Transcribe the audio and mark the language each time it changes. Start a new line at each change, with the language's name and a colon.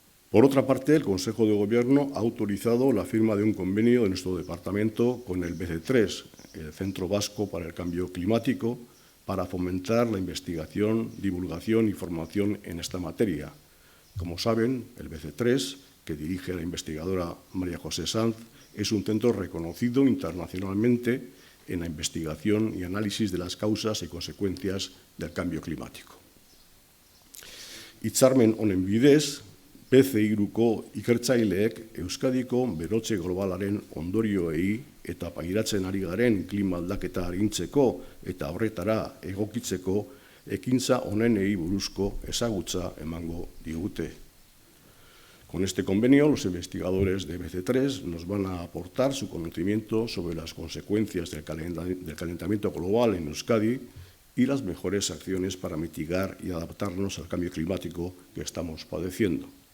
Spanish: Por otra parte, el Consejo de Gobierno ha autorizado la firma de un convenio de nuestro departamento con el BC3, el Centro Vasco para el Cambio Climático, para fomentar la investigación, divulgación y formación en esta materia. Como saben, el BC3, que dirige la investigadora María José Sanz, es un centro reconocido internacionalmente en la investigación y análisis de las causas y consecuencias del cambio climático.
Basque: Hitzarmen honen bidez, PCI-ko ikertzaileek Euskadiko berotze globalaren ondorioei eta pairatzen ari garen klima aldaketa arintzeko eta horretara egokitzeko ekintza honenei buruzko ezagutza emango digute.
Spanish: Con este convenio, los investigadores de BC3 nos van a aportar su conocimiento sobre las consecuencias del calentamiento global en Euskadi y las mejores acciones para mitigar y adaptarnos al cambio climático que estamos padeciendo.